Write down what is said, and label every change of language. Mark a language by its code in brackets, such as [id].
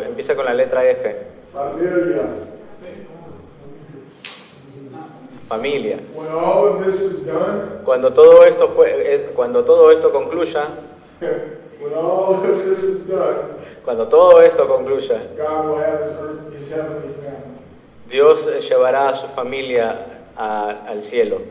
[es] Empieza con la letra F. Familia. Familia. [en] When all of this is done, [es] Cuando todo esto concluya, [en] when all of this is done, [es] cuando todo esto concluya, [en] God will have His heavenly family. [es] Dios llevará a su familia al cielo.